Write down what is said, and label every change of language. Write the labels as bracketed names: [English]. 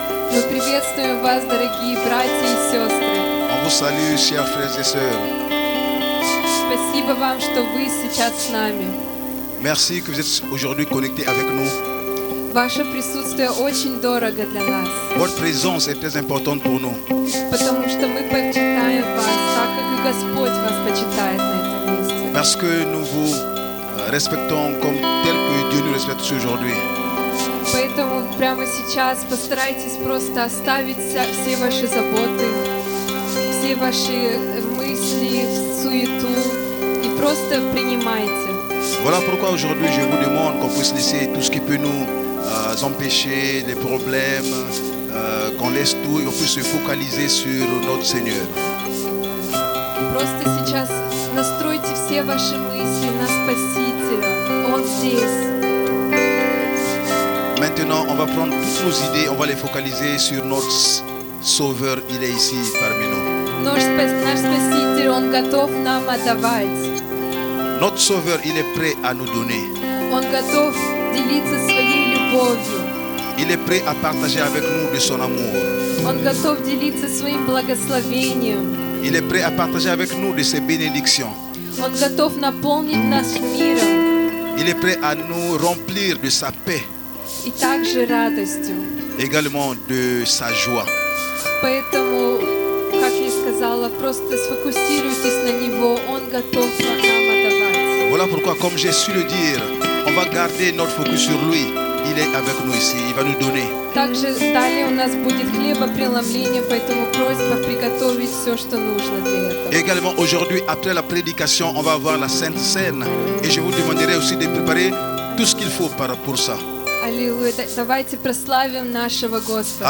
[Russian] Мы приветствуем вас, дорогие братья и сестры. [French] On vous salue, chers frères et sœurs. [Russian] Спасибо вам, что вы сейчас с нами. [French] Merci que vous êtes aujourd'hui connectés avec nous. [Russian] Ваше присутствие очень дорого для нас, [French] Votre présence est très importante pour nous. [Russian] потому что мы почитаем вас, так как и Господь вас почитает на этом месте. [French] Parce que nous vous respectons comme tel que Dieu nous respecte aujourd'hui. [Russian] Поэтому прямо сейчас постарайтесь просто оставить все ваши заботы, все ваши мысли, суету и просто принимайте. [French] Voilà pourquoi aujourd'hui je vous demande qu'on puisse laisser tout ce qui peut nous empêcher, les problèmes, qu'on laisse tout et qu'on puisse se focaliser sur notre Seigneur. [Russian] Просто сейчас настройте все ваши мысли на Спасителя. Он здесь. [French] Maintenant, on va prendre toutes nos idées, on va les focaliser sur notre Sauveur. Il est ici parmi nous. [Russian] Наш Спаситель, Он готов нам отдавать. [French] Notre Sauveur, il est prêt à nous donner. [Russian] Он готов делиться своей любовью. [French] Il est prêt à partager avec nous de son amour. [Russian] Он готов делиться своим благословением. [French] Il est prêt à partager avec nous de ses bénédictions. [Russian] Он готов наполнить нас миром [French] Il est prêt à nous remplir de sa paix, [Russian] и также радостью. [French] également de sa joie. [Russian] Поэтому, как я сказала, просто сфокусируйтесь на Него. Он готов нам отдавать. [French] Voilà pourquoi, comme j'ai su le dire, on va garder notre focus sur lui. Il est avec nous ici, il va nous donner. [Russian] Также далее у нас будет хлебопреломление, поэтому просьба приготовить все, что нужно для этого. [French] Également aujourd'hui, après la prédication, on va avoir la Sainte Seine. Et je vous demanderai aussi de préparer tout ce qu'il faut pour ça. [Russian] Аллилуйя. Давайте прославим нашего Господа.